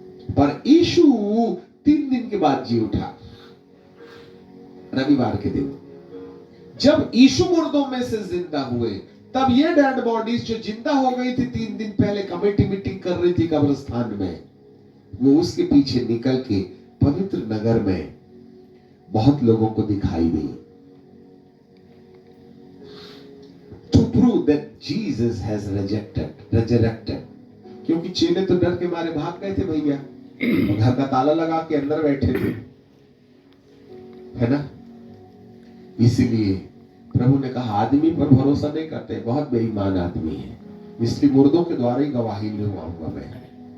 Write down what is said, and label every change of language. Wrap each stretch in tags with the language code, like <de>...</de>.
<hi>पर यीशु 3 दिन के बाद जी उठा। रविवार के दिन जब यीशु मुर्दों में से जिंदा हुए, तब ये डेड बॉडीज जो जिंदा हो गई थी 3 दिन पहले, कमेटी मीटिंग कर रही थी कब्रिस्तान में, वो उसके पीछे निकल के पवित्र नगर में बहुत लोगों को दिखाई दी।</hi> <en>To prove that Jesus has resurrected.</en> <hi>क्योंकि चेले तो डर के मारे भाग गए थे भैया, घर का ताला लगा के अंदर बैठे थे, है ना। इसीलिए प्रभु ने कहा आदमी पर भरोसा नहीं करते, बहुत बेईमान आदमी है, इसलिए मुर्दों के द्वारा ही गवाही लूंगा मैं।</hi>